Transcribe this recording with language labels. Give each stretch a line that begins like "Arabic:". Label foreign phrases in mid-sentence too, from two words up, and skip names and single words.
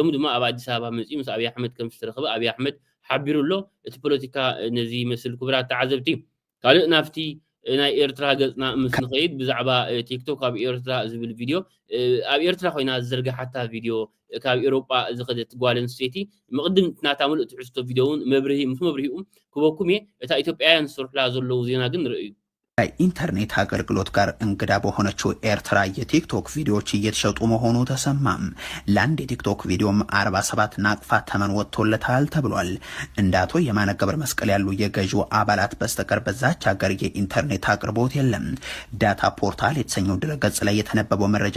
Tigrinya: ድማ ኣብ ኣዲስ ኣበባ መጺኡ ምስ ኣብይ ኣሕመድ ከም ዝተረኸበ ኣብይ ኣሕመድ ሓቢሩ ኣሎ። እቲ ፖለቲካ ነዚ መስል ክቡራት ተዓዘብቲ ካልእ ናፍቲ ናይ ኤርትራ ገጽና ምስ ንኸይድ ብዛዕባ ቲክቶክ ኣብ ኤርትራ ዝብል ቪድዮ ኣብ ኤርትራ ኮይና ዝዘርግሓታ ቪድዮ ካብ ኤውሮጳ ዝኸደት ጓል ኣንስተይቲ ምቕድም ናታ ምሉእ ትሕዝቶ ቪድዮ እውን ምስ መብርሂኡ ክበኩም እየ። እታ ኢትዮጵያውያን ዝሰርሑላ ዘለው ዜና ግን ንርእዩ።
Amharic: ከኢንተርኔት አገልግሎት ጋር እንግዳ በሆነችው ኤርትራ የቲክቶክ ቪዲዮዎች እየተሸጡ መሆኑ ተሰማም። ለአንድ የቲክቶክ ቪዲዮም 47 ናቅፋ ተመን ወጥቶለታል ተብሏል። እንደ አቶ የማነ ገብረ መስቀል ያሉ የገዢው አባላት በስተቀር በዛች ሀገር የኢንተርኔት አቅርቦት የለም። ዳታ ፖርታል የተሰኘው ድረገጽ ላይ የተነበበው መረጃ